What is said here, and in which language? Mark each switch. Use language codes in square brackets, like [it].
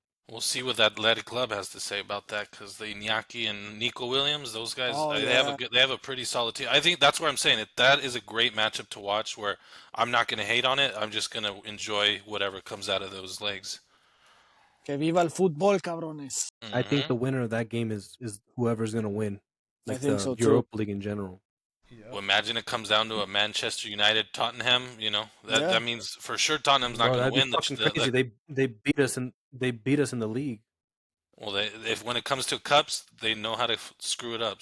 [en] We'll see what that Athletic Club has to say about that, because the Iñaki and Nico Williams, those guys, they have a pretty solid team. I think that's what I'm saying. That is a great matchup to watch. Where I'm not going to hate on it. I'm just going to enjoy whatever comes out of those legs. [es] Que viva el fútbol, cabrones. [en] I think the winner of that game is whoever's going to win. Like I think the so too. Europa League in general. Well, imagine it comes down to a Manchester United Tottenham. That means for sure Tottenham's not going to win. Crazy. They beat us in the league. Well, when it comes to cups, they know how to screw it up.